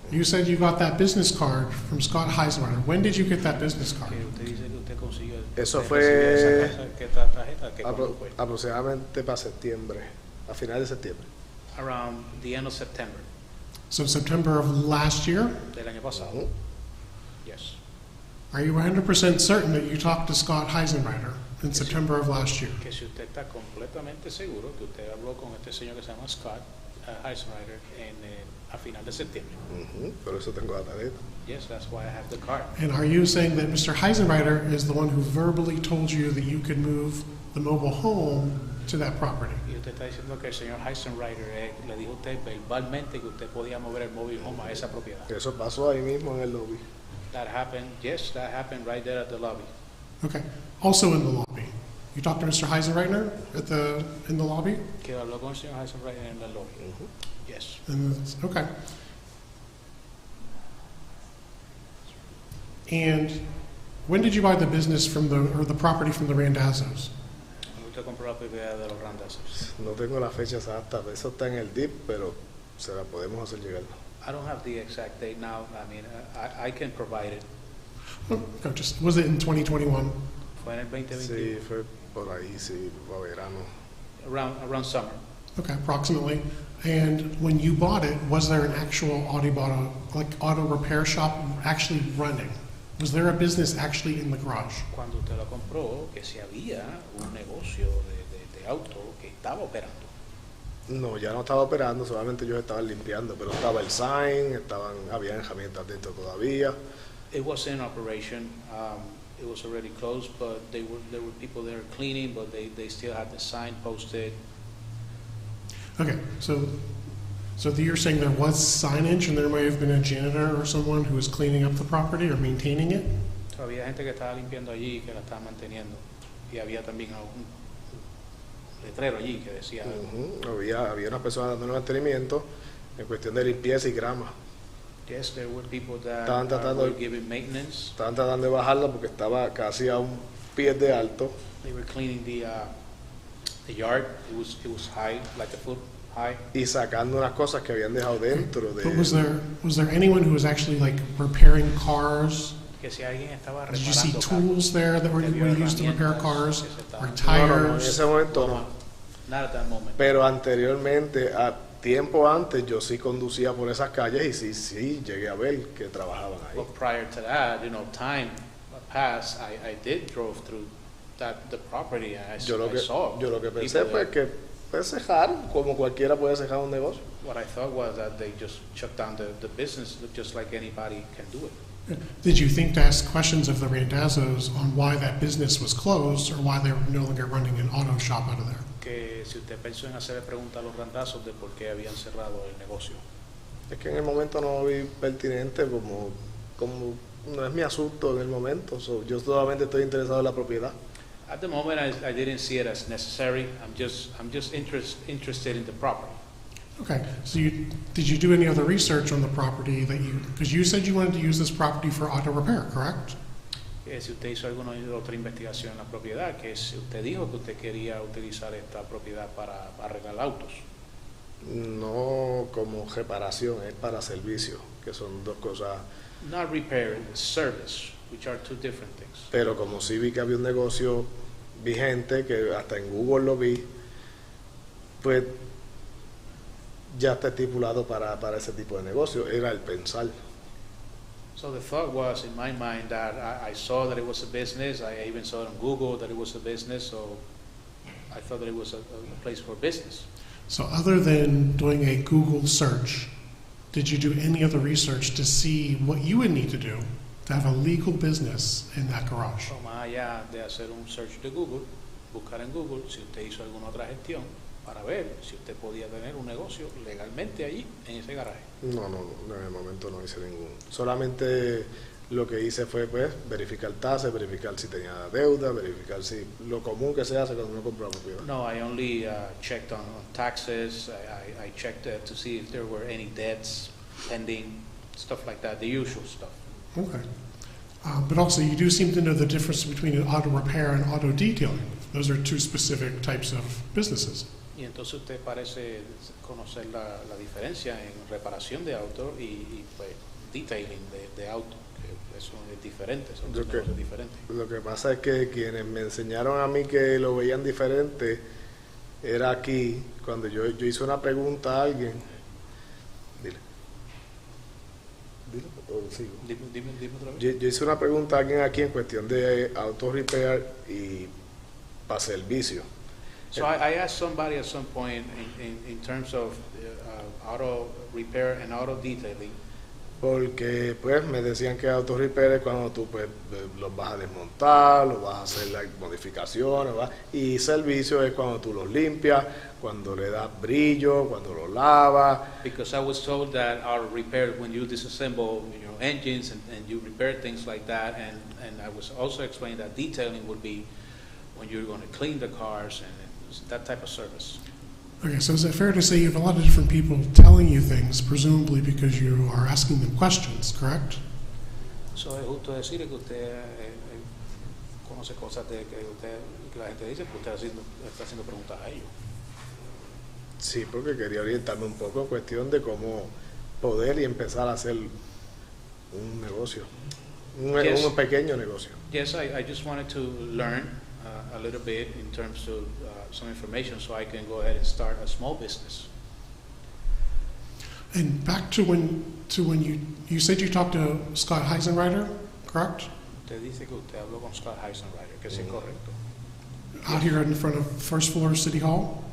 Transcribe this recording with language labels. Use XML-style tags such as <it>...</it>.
<en>You said you got that business card from Scott Heisenreiter. When did you get that business card?</en> <es>Eso fue aproximadamente para septiembre, a finales de septiembre.</es> <en>Around the end of September So September of last year?</en> <es>del año pasado.</es> <en>Yes. Are you 100% certain that you talked to Scott Heisenreiter in September of last year?</en> <es>Que si usted está completamente seguro que usted habló con este señor que se llama Scott Heisenreiter a final de septiembre. Por eso tengo la tarjeta.</es> <en>Yes, that's why I have the card. And are you saying that Mr. Heisenreiter is the one who verbally told you that you could move the mobile home to that property?</en> <es>Y usted está diciendo que el señor Heisenreiter le dijo a usted verbalmente que usted podía mover el mobile home a esa propiedad. Eso pasó ahí mismo en el lobby.</es> <en>That happened, yes, that happened right there at the lobby. Okay. Also in the lobby. You talked to Mr. Heisenreiter in the lobby?</en> <es>Que habló con el señor Heisenreiter en el lobby.</es> <en>Yes. Okay. And when did you buy the business or the property from the Randazzos?</en> <es>Cuando usted compró la propiedad de los Randazzos. No tengo la fecha exacta, eso está en el DIP, pero se la podemos hacer llegar.</es> <en>I don't have the exact date now. I mean, I can provide it. Was it in 2021?</en> <es>Fue en el 2021. Sí, fue por ahí, sí, a verano.</es> <en>Around summer. Okay, approximately. And when you bought it, was there an actual auto repair shop actually running? Was there a business actually in the garage?</en> <es>Cuando usted lo compró, que si había un negocio de auto que estaba operando. No, ya no estaba operando, solamente ellos estaban limpiando, pero estaba el sign, había herramientas dentro todavía.</es> <en>It was in operation. It was already closed, but there were people there cleaning, but they still had the sign posted. Okay, so you're saying there was signage and there may have been a janitor or someone who was cleaning up the property or maintaining it?</en> <es>So, había gente que estaba limpiando allí, que la estaba manteniendo, y había también un letrero allí que decía. Había unas personas dando mantenimiento en cuestión de limpieza y grama.</es> <en>Yes, there were people that were giving maintenance.</en> <es>Estaban tratando de bajarla porque estaba casi a un pie de alto.</es> <en>They were cleaning the yard. It was high, like a foot high.</en> <es>Y sacando unas cosas que habían dejado dentro de.</es> <en>But was there anyone who was actually repairing cars?</en> <es>Que si alguien estaba reparando.</es> <en>Did you see tools there that were used to repair cars or</en> <es>No,</es> <en>tires?</en> <es>en ese momento no.</es> <en>Not at that moment.</en> <es>Pero anteriormente, tiempo antes, yo sí conducía por esas calles y sí llegué a ver que trabajaban ahí.</es> <en>Well, prior to that, time passed. I did drove through the property. And</en> <es>Yo lo que pensé</es> <en>people</en> <es>fue</es> <en>there.</en> <es>que cejar, como cualquiera puede cejar un negocio.</es> <en>What I thought was that they just shut down the business just like anybody can do it. Did you think to ask questions of the Randazzos on why that business was closed or why they were no longer running an auto shop out of there?</en> <es>Que si usted pensó en hacerle preguntas a los randazos de por qué habían cerrado el negocio. Es que en el momento no lo vi pertinente, como no es mi asunto en el momento. Yo solamente estoy interesado en la propiedad.</es> <en>At the moment, I didn't see it as necessary. I'm just interested in the property. Okay, so did you do any other research on the property because you said you wanted to use this property for auto repair, correct?</en> <es>Si usted hizo alguna otra investigación en la propiedad, que si usted dijo que usted quería utilizar esta propiedad para arreglar autos. No como reparación, es para servicio, que son dos cosas.</es> <en>Not repair, service, which are two different things.</en> <es>Pero como sí vi que había un negocio vigente, que hasta en Google lo vi, pues ya está estipulado para ese tipo de negocio, era el pensar.</es> <en>So the thought was in my mind that I saw that it was a business. I even saw it on Google that it was a business. So I thought that it was a place for business. So other than doing a Google search, did you do any other research to see what you would need to do to have a legal business in that garage?</en> <es>So más allá de hacer un search de Google, buscar en Google si usted hizo alguna otra gestión para ver si usted podía tener un negocio legalmente allí en ese garaje. No, en el momento no hice ningún. Solamente lo que hice fue pues verificar tasas, verificar si tenía deuda, verificar si lo común que se hace cuando uno compra una propiedad.</es> <en>No, I only checked on taxes. I checked to see if there were any debts pending, stuff like that, the usual stuff. Okay. But also, you do seem to know the difference between an auto repair and auto detailing. Those are two specific types of businesses.</en> <es>Y entonces usted parece conocer la diferencia en reparación de auto y pues detailing de auto, que eso es diferente, son dos negocios diferentes. Lo que pasa es que quienes me enseñaron a mí que lo veían diferente era aquí, cuando yo hice una pregunta a alguien. Dile o sigo. Dime otra vez. Yo hice una pregunta a alguien aquí en cuestión de auto repair y para servicio.</es> <en>So I asked somebody at some point in terms of auto repair and auto detailing.</en> <es>Porque pues me decían que auto repair es cuando tú pues los vas a desmontar, los vas a hacer las modificaciones, y servicio es cuando tú los limpias, cuando le das brillo, cuando los lavas.</es> <en>Because I was told that auto repair when you disassemble engines and you repair things like that, and I was also explained that detailing would be when you're going to clean the cars and that type of service. Okay, so is it fair to say you have a lot of different people telling you things, presumably because you are asking them questions, correct?</en> <es>So es justo decir que usted conoce cosas que la gente dice, que usted está haciendo preguntas a ellos. Sí, porque quería orientarme un poco en cuestión de cómo poder y empezar a hacer un negocio, un pequeño negocio.</es> <en>Yes, I just wanted to learn a little bit in terms of some information so I can go ahead and start a small business. And back to when you said you talked to Scott Heisenreiter, correct?</en> <es>Usted dice que usted habló con Scott Heisenreiter, que sí es correcto.</es> <en>Out here in front of first floor City Hall?</en>